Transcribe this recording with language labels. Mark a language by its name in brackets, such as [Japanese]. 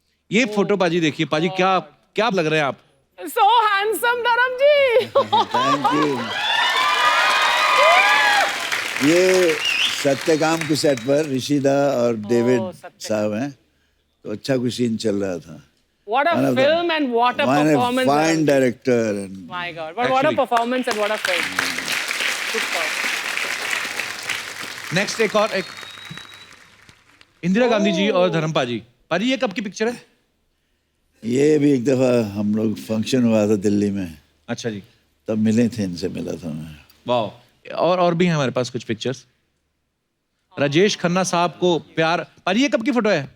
[Hindi] ये फोटो पाजी देखिए, पाजी क्या लग रहे हैं आप? [English] So handsome Dharam ji. Thank you. [Hindi] ये सत्यकाम के सेट पर ऋषिदा और डेविड साहब हैं, तो अच्छा कुछ सीन चल रहा था। [English] What a film and what a performance! Fine director and my God, but what a performance and what a film! [Hindi] Next एक इंदिरा गांधी जी और धर्म पाजी। पाजी ये कब की पिक्चर है? ये भी एक दफा हम लोग फंक्शन हुआ था दिल्ली में, अच्छा जी, तब मिले थे, इनसे मिला था मैं। वाह। और भी हैं हमारे पास कुछ पिक्चर्स। राजेश खन्ना साहब को प्यार। पाजी ये कब की फोटो है?